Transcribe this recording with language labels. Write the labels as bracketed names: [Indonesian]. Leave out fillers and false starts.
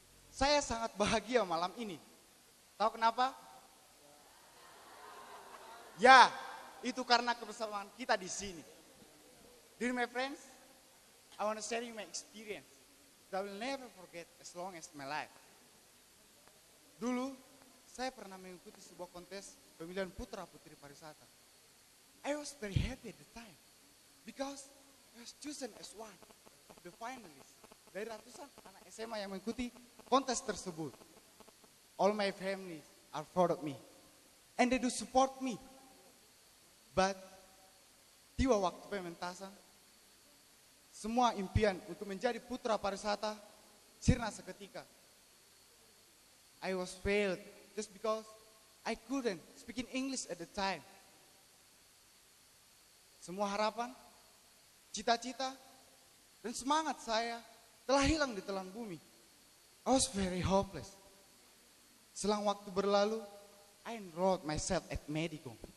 [Indonesian] Saya sangat bahagia malam ini. Tahu kenapa? Ya, itu karena kebersamaan kita di sini. [English] Dear my friends, I want to share you my experience that I will never forget as long as my life. [Indonesian] Dulu, saya pernah mengikuti sebuah kontes pemilihan putra putri pariwisata. [English] I was very happy at the time because I was chosen as one of the finalists [Indonesian] dari ratusan anak SMA yang mengikuti kontes tersebut. [English] All my family are proud of me and they do support me. But [Indonesian] tiba waktu pementasan, semua impian untuk menjadi putra pariwisata sirna seketika. [English] I was failed just because I couldn't speak in English at the time. [Indonesian] Semua harapan, cita-cita, dan semangat saya telah hilang di telan bumi. [English] I was very hopeless. [Indonesian] Selang waktu berlalu, [English] I enrolled myself at Medicom.